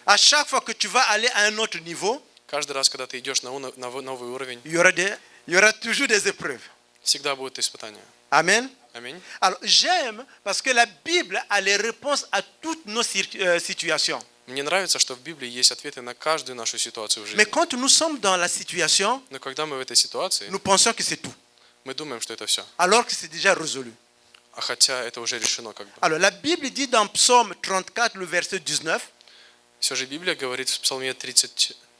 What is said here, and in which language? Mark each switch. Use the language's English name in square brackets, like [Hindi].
[French] À chaque fois que tu vas aller à un autre niveau, [Russian] Каждый раз, когда ты идешь на новый уровень, [French] il y aura toujours des épreuves. [Russian] всегда будут испытания. [French] Amen. [Russian] Аминь. [French] Alors, j'aime parce que la Bible a les réponses à toutes nos situations. [Russian] Мне нравится, что в Библии есть ответы на каждую нашу ситуацию в [French] Mais [Russian] жизни. [French] quand nous sommes dans la situation, [Russian] Но когда мы в этой ситуации, [French] nous pensons que c'est tout, [Russian] мы думаем, что это все. [French] alors que c'est déjà résolu. [Russian] А хотя это уже решено как бы. [French] Alors, la Bible dit dans Psaume 34, le verset 19, [Russian] Все же Библия говорит в Псалме 34,